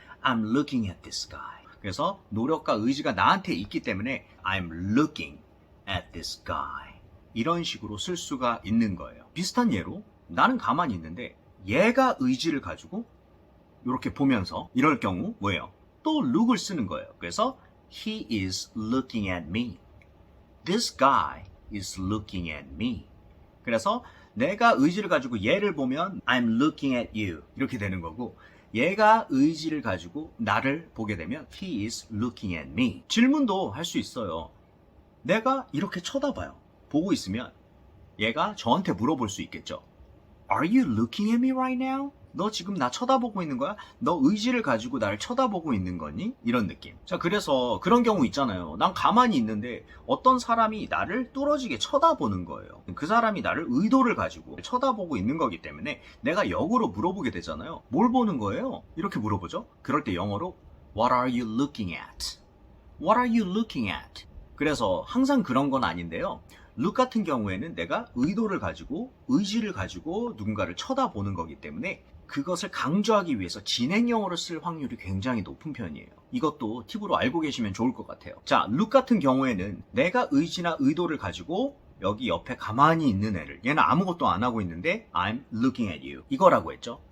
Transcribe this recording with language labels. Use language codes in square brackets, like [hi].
[en] I'm looking at this guy. [ko] 그래서 노력과 의지가 나한테 있기 때문에 [en] I'm looking at this guy. [ko] 이런 식으로 쓸 수가 있는 거예요. 비슷한 예로 나는 가만히 있는데 얘가 의지를 가지고 이렇게 보면서 이럴 경우 뭐예요? 또 look을 쓰는 거예요. 그래서 [en] he is looking at me. This guy is looking at me. [ko] 그래서 내가 의지를 가지고 얘를 보면 [en] I'm looking at you [ko] 이렇게 되는 거고 얘가 의지를 가지고 나를 보게 되면 [en] he is looking at me. [ko] 질문도 할 수 있어요. 내가 이렇게 쳐다봐요. 보고 있으면 얘가 저한테 물어볼 수 있겠죠. [en] Are you looking at me right now? [ko] 너 지금 나 쳐다보고 있는 거야? 너 의지를 가지고 나를 쳐다보고 있는 거니? 이런 느낌. 자, 그래서 그런 경우 있잖아요. 난 가만히 있는데 어떤 사람이 나를 뚫어지게 쳐다보는 거예요. 그 사람이 나를 의도를 가지고 쳐다보고 있는 거기 때문에 내가 역으로 물어보게 되잖아요. 뭘 보는 거예요? 이렇게 물어보죠. 그럴 때 영어로 [en] What are you looking at? What are you looking at? [ko] 그래서 항상 그런 건 아닌데요. look 같은 경우에는 내가 의도를 가지고 의지를 가지고 누군가를 쳐다보는 거기 때문에 그것을 강조하기 위해서 진행형으로 쓸 확률이 굉장히 높은 편이에요. 이것도 팁으로 알고 계시면 좋을 것 같아요. 자, look 같은 경우에는 내가 의지나 의도를 가지고 여기 옆에 가만히 있는 애를 얘는 아무것도 안 하고 있는데 [en] I'm looking at you [ko] 이거라고 했죠.